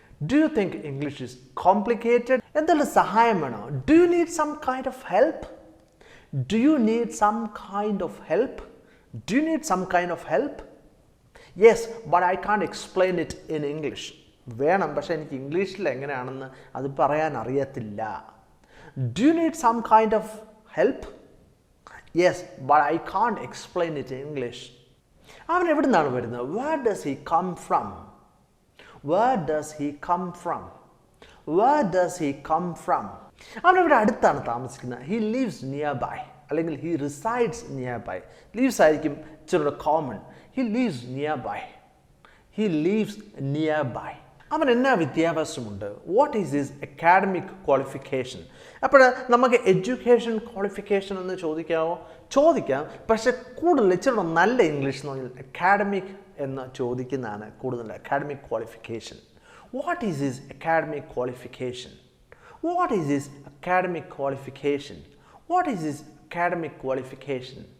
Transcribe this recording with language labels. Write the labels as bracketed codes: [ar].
[en] Do you think English is complicated? [ml] എന്തെങ്കിലും സഹായം വേണോ? [en] Do you need some kind of help? Do you need some kind of help? Do you need some kind of help? Yes, but I can't explain it in English. [ml] വേണം, പക്ഷേ എനിക്ക് ഇംഗ്ലീഷിൽ എങ്ങനെയാണെന്ന് അത് പറയാൻ അറിയത്തില്ല. [en] Do you need some kind of help? Yes, but I can't explain it in English. [ml] അവൻ എവിടെ നിന്നാണ് വരുന്നത്? [en] Where does he come from? Where does he come from? Where does he come from? [ml] അവൻ ഇവിടെ അടുത്താണ് താമസിക്കുന്നത്. [en] He lives nearby, അല്ലെങ്കിൽ he resides nearby. [ml] Lives ആയിരിക്കും ഇച്ചിരി common. [en] He lives nearby. He lives nearby. [ml] അവൻ എന്നാ വിദ്യാഭ്യാസമുണ്ട്? [en] What is his academic qualification? [ml] അപ്പോൾ നമുക്ക് എഡ്യൂക്കേഷൻ ക്വാളിഫിക്കേഷൻ എന്ന് ചോദിക്കാം, പക്ഷേ കൂടുതൽ ഇച്ചിരി നല്ല ഇംഗ്ലീഷ് എന്ന് പറഞ്ഞാൽ അക്കാഡമിക് എന്ന് ചോദിക്കുന്നതാണ് കൂടുതൽ. [en] Academic qualification. What is his academic qualification? What is his academic qualification? What is his academic qualification?